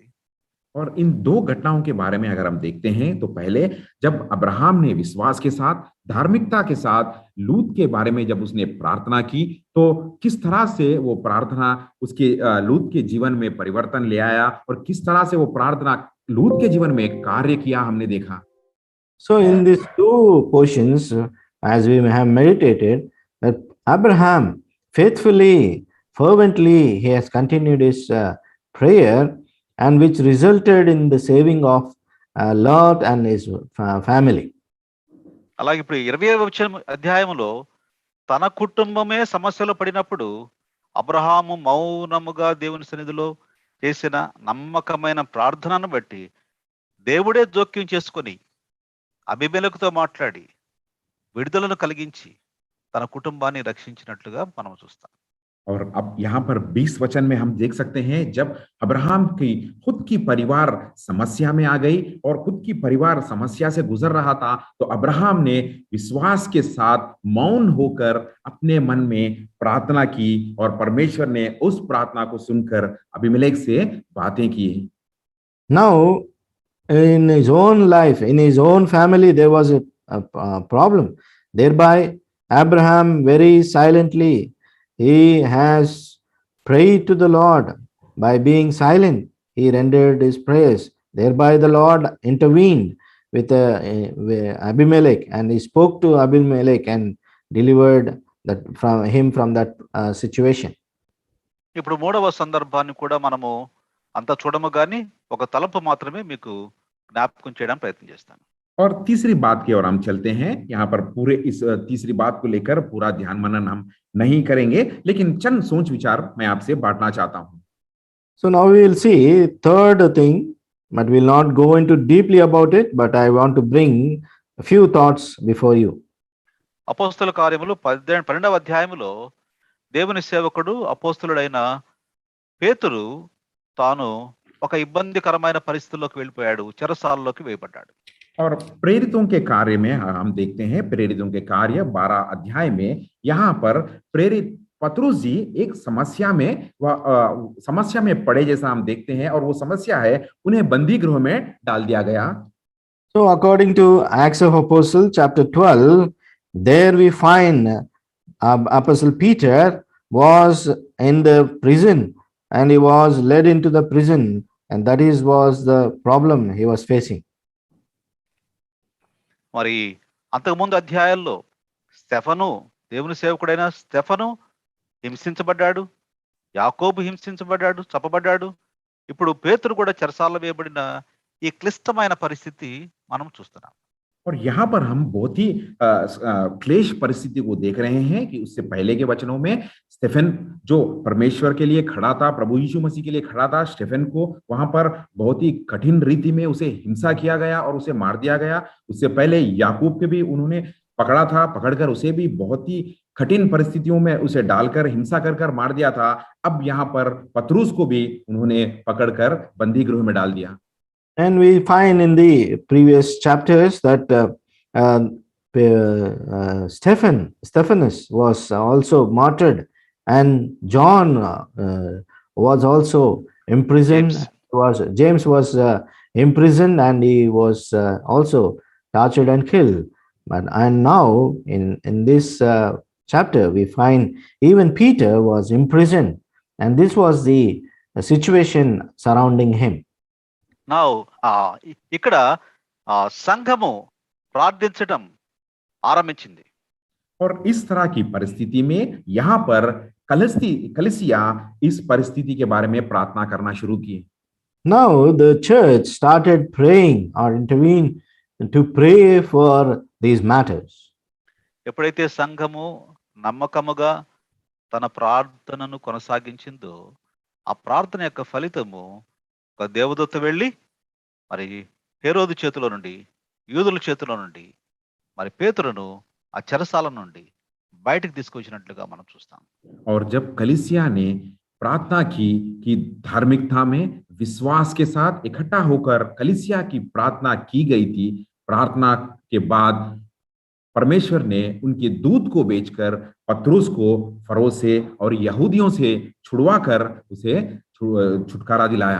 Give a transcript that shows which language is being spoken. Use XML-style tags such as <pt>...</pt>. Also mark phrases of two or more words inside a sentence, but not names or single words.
<hi>और इन 2 घटनाओं के बारे में अगर हम देखते हैं तो पहले जब अब्राहम ने विश्वास के साथ, धार्मिकता के साथ लूत के बारे में जब उसने प्रार्थना की, तो किस तरह से वो प्रार्थना उसके लूत के जीवन में परिवर्तन ले आया और किस तरह से वो प्रार्थना लूत के जीवन में कार्य किया हमने देखा.</hi> <en>So in these 2 portions, as we have meditated, that Abraham faithfully, fervently, he has continued his prayer, and which resulted in the saving of Lot and his family.</en> <te>అలాగే ఇప్పుడు 20వ అధ్యాయంలో తన కుటుంబమే సమస్యలో పడినప్పుడు అబ్రహాము మౌనముగా దేవుని సన్నిధిలో చేసిన నమ్మకమైన ప్రార్థనను బట్టి దేవుడే జోక్యం చేసుకొని అబీమెలెకుతో మాట్లాడి విడుదలను కలిగించి తన కుటుంబాన్ని రక్షించినట్లుగా మనం చూస్తాం.</te> <hi>और अब यहाँ पर 20 वचन में हम देख सकते हैं जब अब्राहम की खुद की परिवार समस्या में आ गई और खुद की परिवार समस्या से गुजर रहा था, तो अब्राहम ने विश्वास के साथ मौन होकर अपने मन में प्रार्थना की और परमेश्वर ने उस प्रार्थना को सुनकर अबीमेलेक से बातें की.</hi> <en>Now in his own life, in his own family, there was a problem. Thereby Abraham very silently, he has prayed to the Lord. By being silent, he rendered his prayers. Thereby the Lord intervened with Abimelech, and he spoke to Abimelech and delivered from that situation.</en> <te>ఇప్పుడు 3వ సందర్భాన్ని కూడా మనము అంత చూడము కానీ ఒక తలంపు మాత్రమే మీకు జ్ఞాపకం చేయడానికి ప్రయత్నం చేస్తాను.</te> <hi>और तीसरी बात की ओर हम चलते हैं. यहाँ पर पूरे इस तीसरी बात को लेकर पूरा ध्यान मनन हम नहीं करेंगे, लेकिन चंद सोच विचार मैं आपसे बांटना चाहता हूं.</hi> <en>So now we will see third thing, but we will not go into deeply about it, but I want to bring a few thoughts before you.</en> <te>అపోస్తల కార్యములు 12వ అధ్యాయములో దేవుని సేవకుడు అపోస్తలుడైన పేతురు తాను ఒక ఇబ్బందికరమైన పరిస్థితుల్లోకి వెళ్ళిపోయాడు, చెరసాలలోకి వేయబడ్డాడు.</te> <hi>और प्रेरितों के कार्य में हम देखते हैं, प्रेरितों के कार्य 12 अध्याय में यहाँ पर प्रेरित पतरुस जी एक समस्या में पड़े जैसा हम देखते हैं, और वो समस्या है उन्हें बंदी गृह में डाल दिया गया.</hi> <en>So according to Acts of Apostles chapter 12, there we find Apostle Peter was in the prison, and he was led into the prison, and that was the problem he was facing.</en> <te>మరి అంతకుముందు అధ్యాయాల్లో స్టెఫను, దేవుని సేవకుడైన స్టెఫను హింసించబడ్డాడు, యాకోబు హింసించబడ్డాడు, చంపబడ్డాడు. ఇప్పుడు పేతురు కూడా చెరసాలలో వేయబడిన ఈ క్లిష్టమైన పరిస్థితి మనం చూస్తున్నాం.</te> <hi>और यहाँ पर हम बहुत ही क्लेश परिस्थिति को देख रहे हैं कि उससे पहले के वचनों में स्टेफन जो परमेश्वर के लिए खड़ा था, प्रभु यीशु मसीह के लिए खड़ा था, स्टेफन को वहां पर बहुत ही कठिन रीति में उसे हिंसा किया गया और उसे मार दिया गया। उससे पहले याकूब के भी उन्होंने पकड़ा था, पकड़कर उसे भी बहुत ही कठिन परिस्थितियों में उसे डालकर हिंसा कर कर मार दिया था। अब यहाँ पर पतरुस को भी उन्होंने पकड़कर बंदी गृह में डाल दिया।</hi> <en>And we find in the previous chapters that Stephanus was also martyred, and John was also imprisoned. James was imprisoned, and he was also tortured and killed. And now in this chapter we find even Peter was imprisoned, and this was the situation surrounding him.</en> <te>నా ఇక్కడ సంఘము ప్రార్థించడం ఆరంభించింది.</te> <hi>और इस तरह की परिस्थिति में यहाँ पर कलीसिया इस परिस्थिति के बारे में प्रार्थना करना शुरू की.</hi> <en>Now the church started praying or intervened to pray for these matters.</en> <te>ఎప్పుడైతే సంఘము నమ్మకముగా తన ప్రార్థనను కొనసాగించిందో ఆ ప్రార్థన యొక్క ఫలితము ఒక దేవదూత వెళ్ళి మరి హేరోదు చేతిలో నుండి, యూదుల చేతిలో నుండి మరి పేతురును ఆ చెరసాల నుండి బయటికి తీసుకొచ్చినట్లుగా మనం చూస్తాం.</te> <hi>और जब कलीसिया ने प्रार्थना की कि धार्मिकता में विश्वास के साथ इकट्ठा होकर कलीसिया की प्रार्थना की गई थी, प्रार्थना के बाद परमेश्वर ने उनके दूत को भेजकर पतरुस को फरो से और यहूदियों से छुड़वाकर उसे छुटकारा दिलाया.</hi>